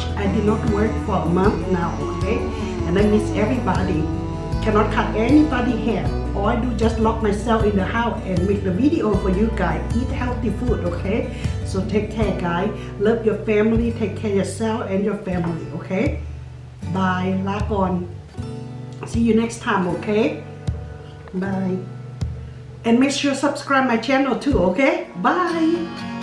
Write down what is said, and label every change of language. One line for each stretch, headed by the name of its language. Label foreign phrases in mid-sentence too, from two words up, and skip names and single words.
English: I did not work for a month now. Okay, and I miss everybody. Cannot cut anybody hair. All I do just lock myself in the house and make the video for you guys. Eat healthy food, okay? So take care, guys. Love your family. Take care yourself and your family, okay? Bye. ลาก่อน See you next time, okay? Bye. And make sure subscribe my channel too, okay? Bye.